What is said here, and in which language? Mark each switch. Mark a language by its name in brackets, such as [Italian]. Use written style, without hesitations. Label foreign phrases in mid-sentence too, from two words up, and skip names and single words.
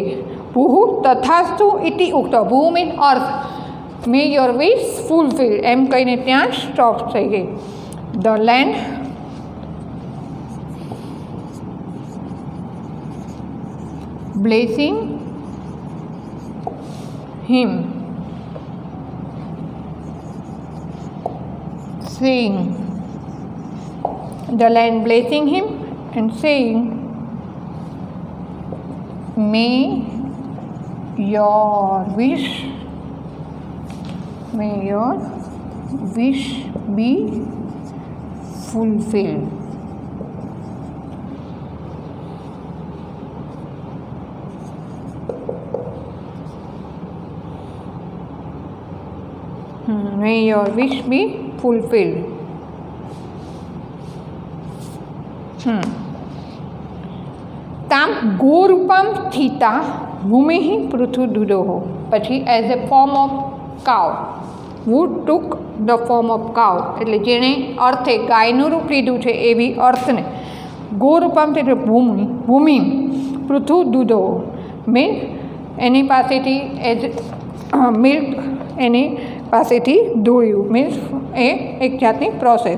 [Sanskrit] भूः तथास्तु इति उक्त्वा, [Gujarati] ભૂ [English] means earth, may your wish fulfill [Gujarati] એમ કહીને ત્યાં સ્ટોપ થઈ ગઈ. [English] the land blessing him saying, the land blessing him and saying, may your wish be fulfilled. May your wish be fulfilled. [Sanskrit] ताम गोरूपम स्थिता भूमि पृथुदुदोह. [English] પછી as a form of cow, who took the form of cow, [Gujarati] એટલે જેણે અર્થે ગાયનું રૂપ લીધું છે એવી અર્થને ગોરૂપમ એટલે ભૂમિ પૃથુદુદોહ મીન્સ એની પાસેથી [English] as milk [Gujarati] એની પાસેથી દોયું, મીન્સ એ એક જાતની પ્રોસેસ.